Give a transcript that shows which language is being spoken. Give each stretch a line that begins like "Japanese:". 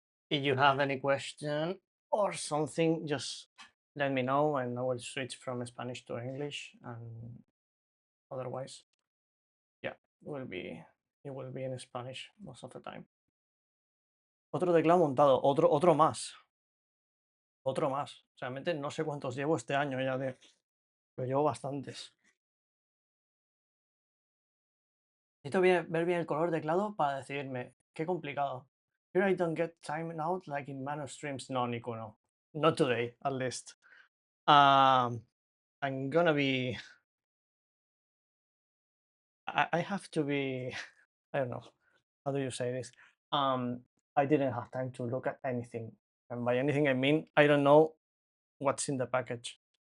English: If you have any question or something, just let me know and I will switch from Spanish to English. And otherwise, yeah, it will be in Spanish most of the time.
Spanish: Otro teclado montado, otro más. Otro más. Realmente no sé cuántos llevo este año ya pero llevo bastantes. Necesito ver bien el color de teclado para decidirme. Qué complicado.
English: Here I don't get time out like in Mano streams. No, Nico, no. Not today, at least. I'm gonna be. I have to be. I don't know. How do you say this? I didn't have time to look at anything. And by anything, I mean I don't know what's in the package.